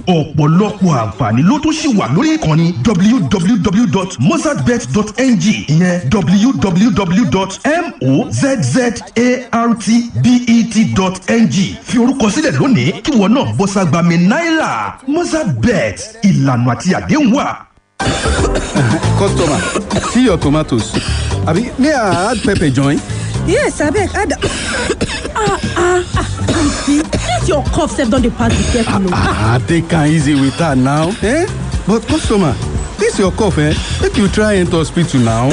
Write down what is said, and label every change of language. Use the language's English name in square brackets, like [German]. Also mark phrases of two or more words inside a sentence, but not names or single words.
[Yoruba] ọ̀pọ̀lọpọ̀ àǹfààní ló tún ṣì wà lórí ìkànnì www.mozartbet.ng ìyẹn www.mozzartbet.ng fi orúkọ sílẹ̀ lónìí kí wọn náà bọ́ ságbàmì náírà. Mozart bet ìlànà àti àdéhùn wà. [Nigerian Pidgin] Customer, see your tomatoes. Abi, may I add pepper join? Yes, abeg add. Auntie, this your cough sef don dey pass the careful. Take am easy with her now. But customer, this your cough, Make you try enter hospital now.